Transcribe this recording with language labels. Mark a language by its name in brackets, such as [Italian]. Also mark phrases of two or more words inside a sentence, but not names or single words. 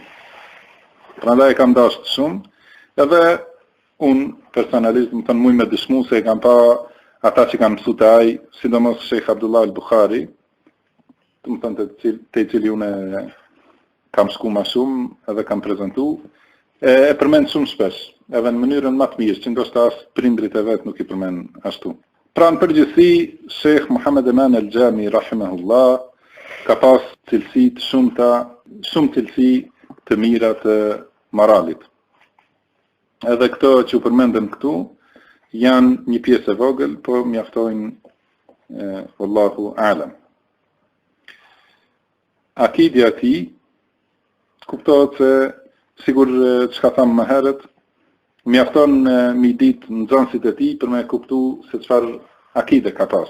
[Albanian] Prandaj e kam dashur shumë, edhe unë personalisht më thënë muj me dëshmu se e kam pa ata që kanë mësu të aj, sidomos Sheikh Abdullah al-Bukhari, më thënë të i cili unë kam shku ma shumë edhe kam prezentu, e përmend shumë shpesh, edhe në mënyrën më të mirë, që ndoshta as prindrit e vet nuk i përmend ashtu. Pra në përgjithësi, Sheikh Muhammad Eman al-Jami, rahimahullah, ka pas shumë cilësi të mira të moralit. Edhe këto që u përmendëm këtu, janë një pjesë e vogël, po mjaftojnë [Arabic] والله أعلم. [Albanian] Akidja e tij kuptohet se sigur çka thamë më herët, mjafton mi ditë nxënësit e tij për me kuptu se çfarë akide ka pas.